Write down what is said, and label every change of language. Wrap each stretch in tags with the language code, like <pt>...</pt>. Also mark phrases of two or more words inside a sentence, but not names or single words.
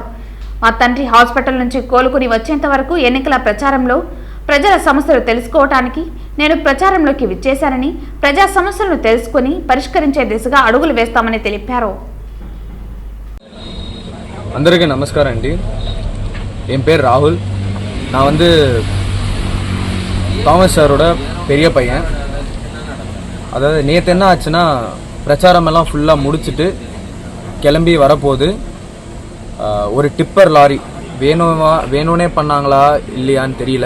<te>మా తండ్రి హాస్పిటల్ నుంచి కోలుకుని వచ్చేంత వరకు ఎన్నికల ప్రచారంలో ప్రజల సమస్యలు తెలుసుకోవటానికి నేను ప్రచారంలోకి విచ్చేశానని, ప్రజా సమస్యలను తెలుసుకుని పరిష్కరించే దిశగా అడుగులు వేస్తామని తెలిపారు. అందరికీ నమస్కారం అండి.</te> <ta>என் பேர் ராகுல். நான் தாமஸ் சாரோட பெரிய பையன். அதாவது நேற்று என்ன ஆச்சுன்னா, பிரச்சாரமெல்லாம் ஃபுல்லாக முடிச்சுட்டு கிளம்பி வரப்போகுது. ஒரு டிப்பர் லாரி வேணும்னே பண்ணாங்களா இல்லையான்னு தெரியல.</ta>